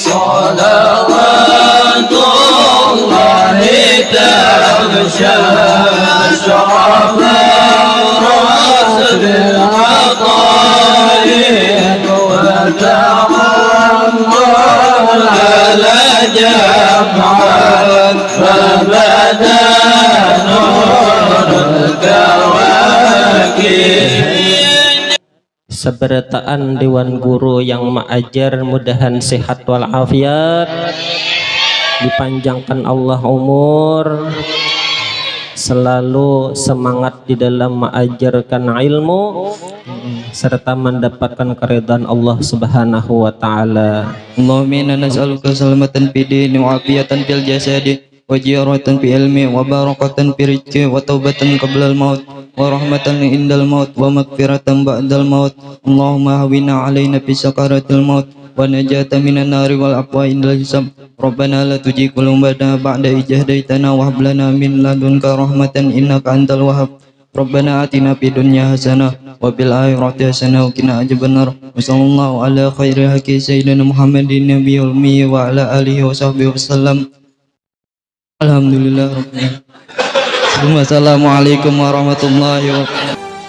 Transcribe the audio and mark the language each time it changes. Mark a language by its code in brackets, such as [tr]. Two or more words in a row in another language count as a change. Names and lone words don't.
[ar] صلوات الله تغشى شرف راس بالعطايا وتعمر على جمعا فبدا نور الكواكب. [ms] Seberataan Dewan Guru yang ma'ajar, mudahan sehat walafiat, dipanjangkan Allah umur, selalu semangat di dalam mengajarkan ilmu serta mendapatkan keridhaan Allah [ar] سبحانه وتعالى. اللهم إنا نسألك سلامة في الدين وعافية في الجسد وزيادة في العلم وبركة في الرزق وتوبة قبل الموت ورحمة عند الموت ومغفرة بعد الموت. اللهم هون علينا في سكرات الموت والنجاة من النار والعفو عند الحساب. ربنا لا تزغ قلوبنا بعد إذ هديتنا وهب لنا من لدنك رحمة إنك أنت الوهاب. ربنا آتنا في الدنيا حسنة وفي الآخرة حسنة وقنا عذاب النار. وصلى الله على خير خلق سيدنا محمد النبي الأمي وعلى آله وصحبه وسلم. الحمد لله رب العالمين. والسلام عليكم ورحمة الله وبركاته.